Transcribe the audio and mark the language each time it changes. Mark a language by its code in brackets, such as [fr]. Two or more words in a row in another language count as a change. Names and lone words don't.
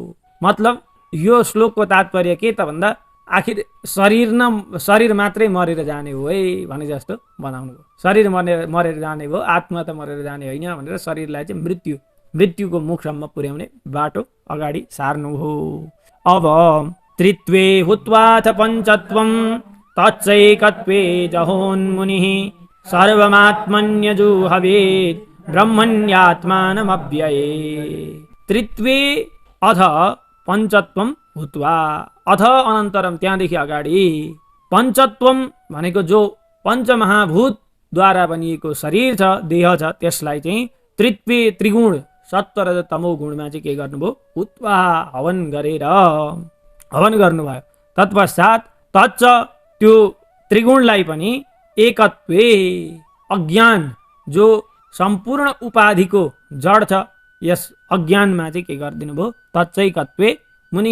[ne] मतलब यो श्लोकको तात्पर्य के त भन्दा आखिर शरीर मात्रै मरेर जाने हो है भने जस्तो बनाउनु भयो। शरीर मरेर जाने भयो, आत्मा त मरेर जाने होइन भनेर शरीरलाई चाहिँ मृत्युको मुखसम्म पुर्याउने बाटो अगाडि सार्नु हो। [sa] अब त्रित्वे हुत्वाथ पञ्चत्वं तच्चैकत्वे जहोन्मुनिः सर्वमात्मन्यजुहवेत् ब्रह्मण्यात्मानमव्यये। त्रित्वे अथ पञ्चत्वं हुत्वा, अथ अनन्तरम [ne] त्यहाँदेखि अगाडि, पञ्चत्वम भनेको जो पञ्चमहाभूतद्वारा बनिएको शरीर छ, देह छ, त्यसलाई चाहिँ त्रित्वे त्रिगुण सत्व र तमो गुणमा चाहिँ के गर्नुभयो उत्वा हवन गरेर हवन गर्नुभयो। तत्पश्चात तच्च त्यो त्रिगुणलाई पनि एकत्वे अज्ञान जो सम्पूर्ण उपाधिको जड छ यस अज्ञानमा चाहिँ के गरिदिनु भयो [sa] तच्चैकत्वे मुनि।